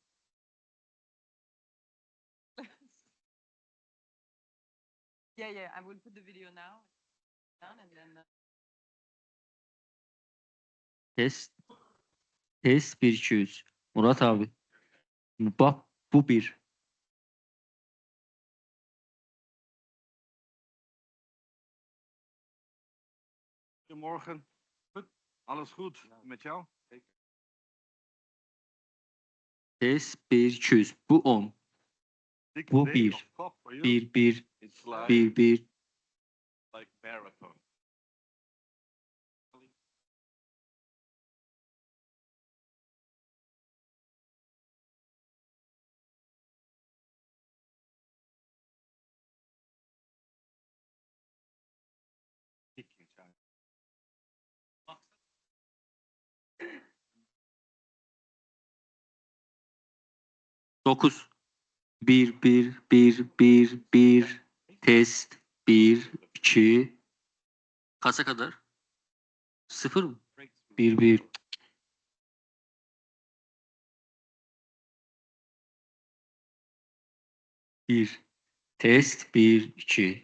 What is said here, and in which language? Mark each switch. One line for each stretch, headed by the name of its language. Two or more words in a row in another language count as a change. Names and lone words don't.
English: Yeah, I will put the video now. Down and then. Test, test 1 2 3.
Turkish: Murat abi. Bak bu bir.
Dutch: Goedemorgen. Goed. Alles goed met jou?
English: Test 1 2 3. Bu 10.
Turkish: Bu
English: Day 1. of COP for you. 1 It's like 1 marathon. Ticking time. 9. 1 test 1 2.
Turkish: Kaça kadar? 0 mı?
English: 1 1 test 1 2.